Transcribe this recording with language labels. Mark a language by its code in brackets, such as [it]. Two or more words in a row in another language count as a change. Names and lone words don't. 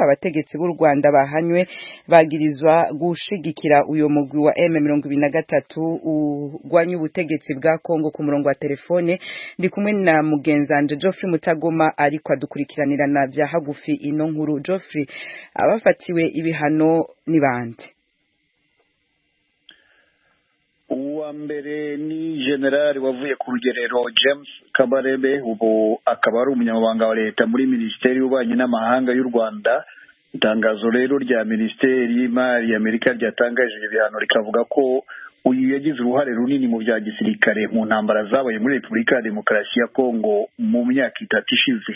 [rn] Abategetsi b'u Rwanda bahanywe bagirizwa gushigikira uyo murwi wa M23 ugwanya ubutegetsi bwa Kongo. Ku murongo wa telefone ndi kumwe na mugenzanje Geoffrey Mutagoma ariko adukurikiranirana bya hagufi ino nkuru. Geoffrey, abafatiwe ibihano ni bande? [rw] Uwa mbere ni General wavuye ku rugerero James Kabarebe, ubu akaba ari umunyamabanga wa leta muri Minisiteri y'Ububanyi n'Amahanga y'u Rwanda. Itangazo rero rya Minisiteri y'Imari y'Amerika ryatangaje ibihano rikavuga ko uyu yagize uruhare runini mu bya gisirikare mu ntambara zabaye muri Repubulika ya Demokarasi ya Kongo mu myaka 3 ishize.